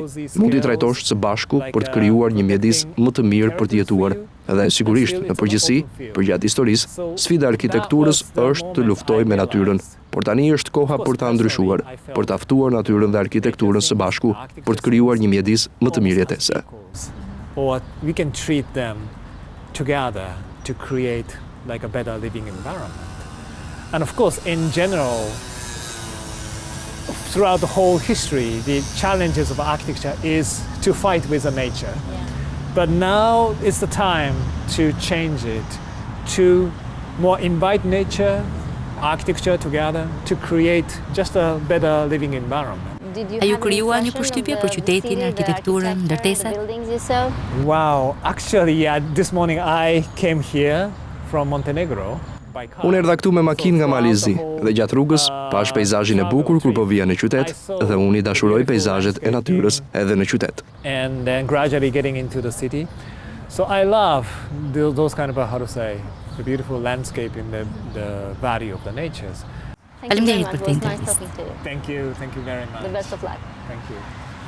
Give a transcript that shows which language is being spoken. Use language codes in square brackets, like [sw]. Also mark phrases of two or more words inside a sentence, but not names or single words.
[sq] Mund t'i trajtosh së bashku për të krijuar një mjedis më të mirë për të jetuar. Dhe sigurisht, në përgjithësi, përgjatë historisë, sfida e arkitekturës është të luftojë me natyrën, por tani është koha për ta ndryshuar, për ta ftuar natyrën dhe arkitekturën së bashku për të krijuar një mjedis më të mirë jetese. [en] Or we can treat them together to create like a better living environment. And of course, in general, throughout the whole history, the challenges of architecture is to fight with the nature. But now is the time to change it, to more invite nature, architecture together, to create just a better living environment. [sq] A ju krijuar një përshtypje për qytetin, arkitekturën, ndërtesat? [en] Wow, actually, yeah, this morning I came here from Montenegro. [sq] Unë erdha këtu me makinë nga Malizi dhe gjatë rrugës pash peizazhin e bukur kur po vija në qytet dhe unë i dashuroj peizazhet e natyrës edhe në qytet. [en] And then gradually getting into the city. So I love those kind of, how to say, the beautiful landscape in the value of the natures. [sq] Faleminderit për këtë intervistë. [en] Thank you very much. The best of luck. Thank you.